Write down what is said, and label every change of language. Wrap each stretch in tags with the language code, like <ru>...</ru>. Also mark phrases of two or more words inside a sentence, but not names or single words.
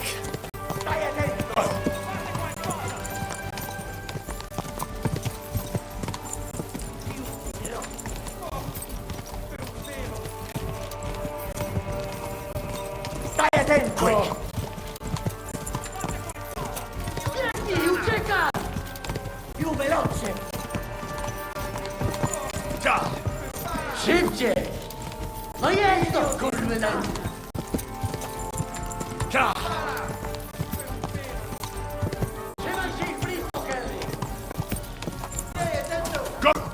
<it>Stai attento! Stai attento!</it> <en>Quick!</en> <it>Vieni, ucieka! Più veloce!</it> <pl>Szybciej! No jest to, kurwa! Trzymaj się ich blisko, Kelly!</pl> <en>Go!</en>